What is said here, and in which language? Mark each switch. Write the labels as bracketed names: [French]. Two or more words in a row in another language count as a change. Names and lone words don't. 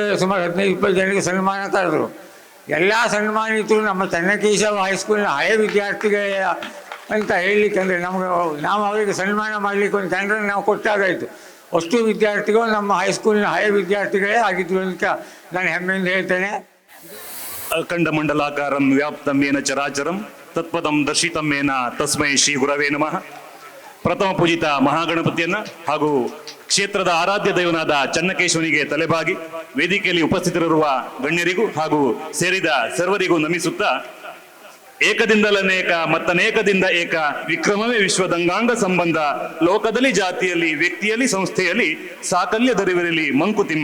[Kannada] ಸುಮಾರು 15-20 ಜನರಿಗೆ ಸನ್ಮಾನ ಕರೆದ್ರು. ಎಲ್ಲ ಸನ್ಮಾನಿತರು ನಮ್ಮ ಚೆನ್ನಕೇಶವ ಹೈಸ್ಕೂಲಿನ ಹಳೆಯ ವಿದ್ಯಾರ್ಥಿಗಳೇ ಅಂತ ಹೇಳಲಿಕ್ಕೆ. ಅಂದರೆ ನಾವು ಅವರಿಗೆ ಸನ್ಮಾನ ಮಾಡಲಿಕ್ಕೆ ಒಂದು ಜನರನ್ನು ನಾವು ಕೊಟ್ಟಾಗಾಯಿತು. ಅಷ್ಟು ವಿದ್ಯಾರ್ಥಿಗಳು ನಮ್ಮ ಹೈಸ್ಕೂಲಿನ ಹಳೆಯ ವಿದ್ಯಾರ್ಥಿಗಳೇ ಆಗಿದ್ರು ಅಂತ ನಾನು ಹೆಮ್ಮೆಯಿಂದ ಹೇಳ್ತೇನೆ. [Sanskrit] ಅಖಂಡ ಮಂಡಲಾಕಾರಂ ವ್ಯಾಪ್ತಂ ಏನ ಚರಾಚರಂ ತತ್ಪದಂ ದರ್ಶಿತಂ ಏನ ತಸ್ಮೈ ಶ್ರೀ ಗುರವೇ ನಮಃ. [Kannada] ಪ್ರಥಮ ಪೂಜಿತ ಮಹಾಗಣಪತಿಯನ್ನ ಹಾಗೂ ಕ್ಷೇತ್ರದ ಆರಾಧ್ಯ ದೈವನಾದ ಚನ್ನಕೇಶವನಿಗೆ ತಲೆಬಾಗಿ ವೇದಿಕೆಯಲ್ಲಿ ಉಪಸ್ಥಿತರಿರುವ ಗಣ್ಯರಿಗೂ ಹಾಗೂ ಸೇರಿದ ಸರ್ವರಿಗೂ ನಮಿಸುತ್ತಾ, ಏಕದಿಂದಲನೇಕ ಮತ್ತನೇಕದಿಂದ ಏಕ ವಿಕ್ರಮವೇ ವಿಶ್ವದಂಗಾಂಗ ಸಂಬಂಧ ಲೋಕದಲ್ಲಿ ಜಾತಿಯಲ್ಲಿ ವ್ಯಕ್ತಿಯಲ್ಲಿ ಸಂಸ್ಥೆಯಲ್ಲಿ ಸಾಕಲ್ಯದರಿವಿರಲಿ ಮಂಕುತಿಮ್ಮ.